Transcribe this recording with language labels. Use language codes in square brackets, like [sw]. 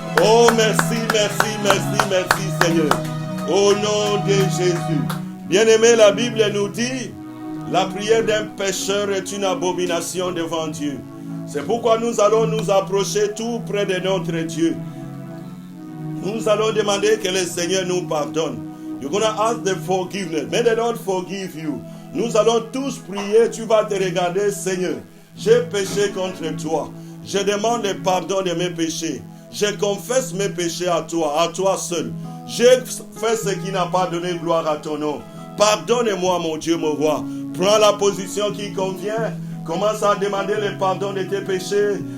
[fr] Oh, merci, merci, merci, merci, Seigneur. Au nom de Jésus. Bien-aimé, la Bible nous dit, la prière d'un pécheur est une abomination devant Dieu. C'est pourquoi nous allons nous approcher tout près de notre Dieu. Nous allons demander que le Seigneur nous pardonne. [en] You're going to ask the forgiveness. May the Lord forgive you. [fr] Nous allons tous prier. Tu vas te regarder, Seigneur. J'ai péché contre toi. Je demande le pardon de mes péchés. Je confesse mes péchés à toi seul. J'ai fait ce qui n'a pas donné gloire à ton nom. Pardonne-moi, mon Dieu, mon roi. Prends la position qui convient. Commence à demander le pardon de tes péchés.